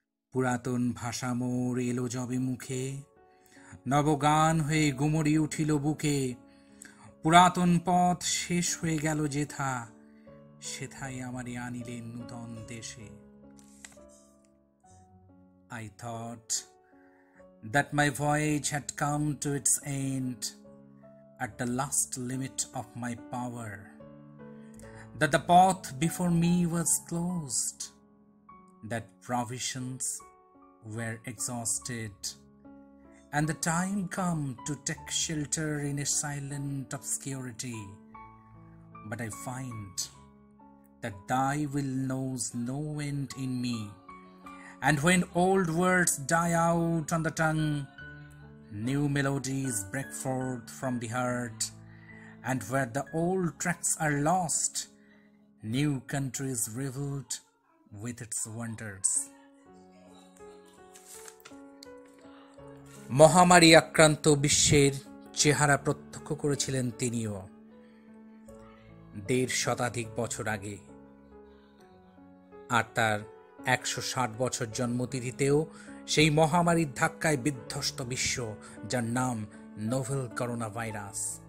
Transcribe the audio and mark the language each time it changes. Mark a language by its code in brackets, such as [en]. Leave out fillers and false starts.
[bn] পুরাতন ভাষা মোর এলো যবে মুখে, নবগান হয়ে গুমরি উঠিল বুকে। পুরাতন পথ শেষ হয়ে গেল যেথা, সেথায় আমারে আনিলেন নূতন দেশে। [en] I thought that my voyage had come to its end, at the last limit of my power, that the path before me was closed, that provisions were exhausted, and the time come to take shelter in a silent obscurity. But I find that thy will knows no end in me, and when old words die out on the tongue, new melodies break forth from the heart, and where the old tracks are lost, new countries revealed with its wonders. [bn] মহামারী আক্রান্ত বিশ্বের চেহারা প্রত্যক্ষ করেছিলেন তিনিও ১৫০ শতাধিক বছর আগে, আর তার ১৬০ বছর জন্মতিথিতেও সেই মহামারীর ধাক্কায় বিধ্বস্ত বিশ্ব, যার নাম নোভেল করোনা ভাইরাস।